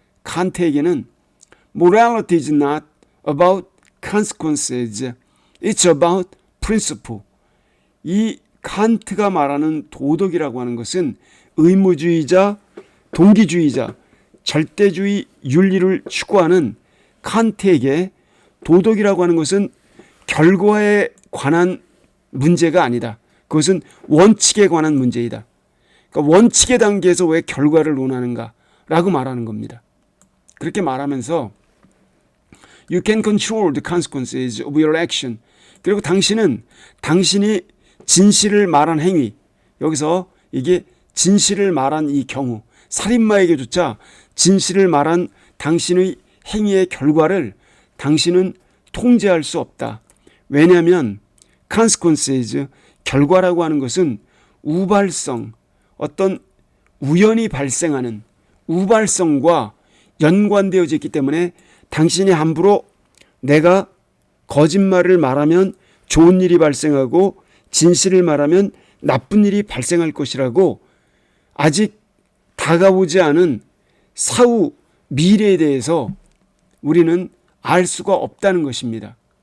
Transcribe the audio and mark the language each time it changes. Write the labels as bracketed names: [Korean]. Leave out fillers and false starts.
[English] 칸트에게는 morality is not about consequences. It's about principle. [Korean] 이 칸트가 말하는 도덕이라고 하는 것은 의무주의자, 동기주의자, 절대주의 윤리를 추구하는 칸트에게 도덕이라고 하는 것은 결과에 관한 문제가 아니다. 그것은 원칙에 관한 문제이다. 그러니까 원칙의 단계에서 왜 결과를 논하는가라고 말하는 겁니다. 그렇게 말하면서 [English] You can control the consequences of your action. [Korean] 그리고 당신은 당신이 진실을 말한 행위, 여기서 이게 진실을 말한 이 경우, 살인마에게조차 진실을 말한 당신의 행위의 결과를 당신은 통제할 수 없다. 왜냐하면 consequences, 결과라고 하는 것은 우발성, 어떤 우연히 발생하는 우발성과 연관되어져 있기 때문에 당신이 함부로 내가 거짓말을 말하면 좋은 일이 발생하고 진실을 말하면 나쁜 일이 발생할 것이라고 아직 다가오지 않은 사후 미래에 대해서 우리는 알 수가 없다는 것입니다.